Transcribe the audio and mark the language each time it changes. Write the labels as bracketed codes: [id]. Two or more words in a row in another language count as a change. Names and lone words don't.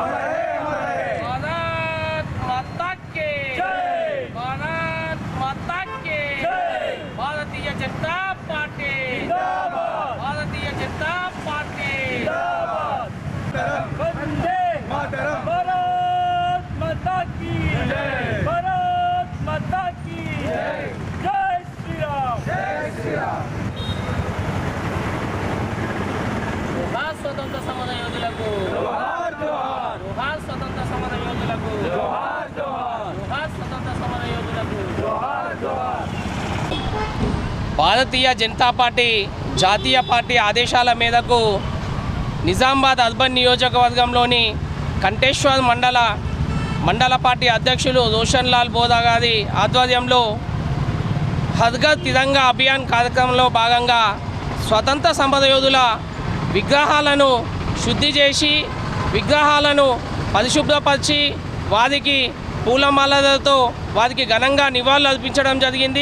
[hi] भारत माता की भारत माता की भारतीय जनता पार्टी जिंदाबाद, भारतीय जनता पार्टी जिंदाबाद। वंदे मातरम। भारत माता की भारत माता की जय श्री राम, जय श्री राम। [te] జోహార్ స్వతంత్ర సమర యోధులకు, జోహార్ జోహార్। జోహార్ స్వతంత్ర సమర యోధులకు, జోహార్ జోహార్। జోహార్ స్వతంత్ర సమర యోధులకు, జోహార్ జోహార్। భారతీయ జనతా పార్టీ జాతీయ పార్టీ ఆదేశాల మేరకు నిజామాబాద్ అర్బన్ నియోజకవర్గంలోని కంటేశ్వర్ మండల పార్టీ అధ్యక్షులు రోషన్ లాల్ బోదా గారి ఆధ్వర్యంలో [hi] हर घर तिरंगा अभियान [te] కార్యక్రమంలో భాగంగా స్వతంత్ర సమరయోధుల విగ్రహాలను శుద్ధి చేసి విగ్రహాలను పరిశుభ్రపరిచి వారికి పూలమాలలతో వారికి ఘనంగా నివాళులు అర్పించడం జరిగింది।